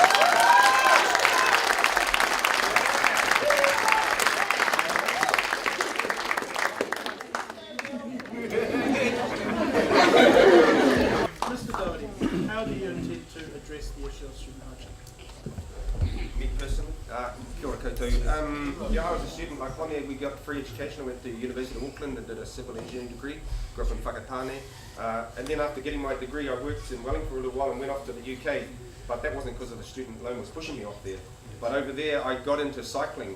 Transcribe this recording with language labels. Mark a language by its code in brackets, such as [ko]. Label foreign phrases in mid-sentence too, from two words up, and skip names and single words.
[en] Mr. Doherty, how do you intend to address the issue of student hardship? Me personally, [mi] kia ora koutou. [en] Yeah, I was a student like Connie. We got free education. I went to University of Auckland and did a civil engineering degree. Grew up in Whakatane. And then after getting my degree, I worked in Wellington for a little while and went off to the UK. But that wasn't because of the student loan was pushing me off there. But over there, I got into cycling.